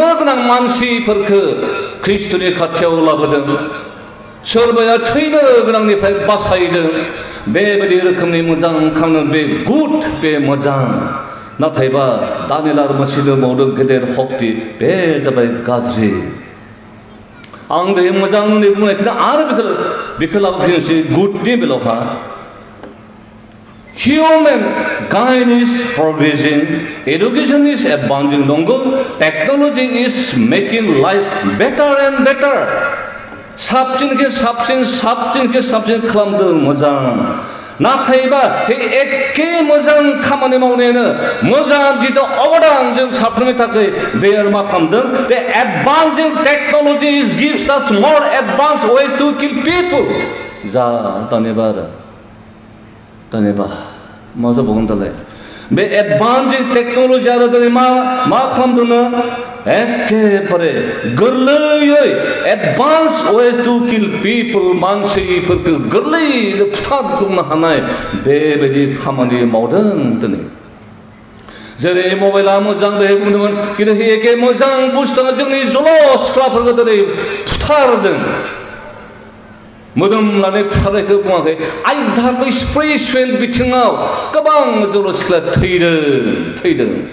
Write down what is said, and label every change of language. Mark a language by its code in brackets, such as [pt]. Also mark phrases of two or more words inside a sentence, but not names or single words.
[brx] गोनां मानसिफोरखौ ख्रिस्ट'नि खाथियाव लाबोदों सोरबाया थैनो गोनांनिफ्राय बासायदों बेबायदि रोखोमनि मोजां खामानि बे गुड बे मोजां नाथायबा दानियेल आरो मोनसेल' मावदों गेदेर हक्ति बे जाबाय गाज्रि आं दिनै मोजां होननानै बुंनायखौनो आरो बेखौ लाबोफिननोसै गुडनि बेलायावहा [en] Human kind is progressing, education is advancing, नंगौ technology is making life better and better. [brx] साबसिननिफ्राय साबसिन खालामदों मोजां नाथायबा बे एखे मोजां खामानि मावनायानो मोजां जितु अबदान जों साफ्रोमनि थाखाय बे मा खालामदों बे [en] advancing technology gives us more advance ways to kill people [brx] जा दानिबा मा जाबावगोन दालाय बे [en] advancing technology [brx] आरो दिनै मा खालामदोंनो एखेबारे गोरलैयै [en] advance ways to kill people [brx] मानसिफोरखौ गोरलैयै फुथारनो हानाय बेबायदि खामानि मावदों दिनै जेरै मबाइला मोजां दे बुंदोंमोन खिन्थु एखे मोजां बुस्थुआ जोंनि जल' सिख्लाफोरखौ दिनै फुथारदों मोदोम लानाय फुथारनायखौ बुङाखै आयदाखौ स्पिरिचुवेल बिथिङाव गोबां जल' सिख्ला थैदों